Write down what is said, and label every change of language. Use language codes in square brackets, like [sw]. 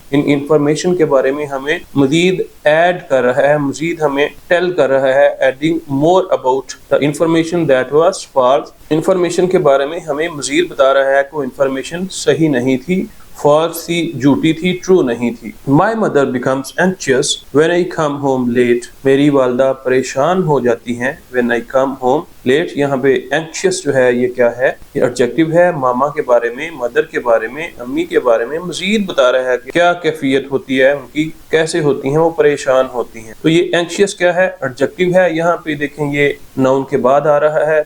[ur] ان information کے بارے میں ہمیں مزید ایڈ کر رہا ہے، مزید ہمیں ٹیل کر رہا ہے، [en] Adding more about the information that was false. [ur] Information کے بارے میں ہمیں مزید بتا رہا ہے کہ وہ انفارمیشن صحیح نہیں تھی، فالس تھی، جھوٹی تھی، ٹرو نہیں تھی. [en] My mother becomes anxious when I come home late. [ur] میری والدہ پریشان ہو جاتی ہیں [en] when I come home late. [ur] یہاں پہ anxious جو ہے یہ کیا ہے؟ یہ ایڈجیکٹیو ہے. ماما کے بارے میں، مدر کے بارے میں، امی کے بارے میں مزید بتا رہا ہے کہ کیا کیفیت ہوتی ہے ان کی، کیسے ہوتی ہیں وہ، پریشان ہوتی ہیں. تو یہ anxious کیا ہے؟ ایڈجیکٹیو ہے. یہاں پہ دیکھیں یہ ناؤن کے بعد آ رہا ہے.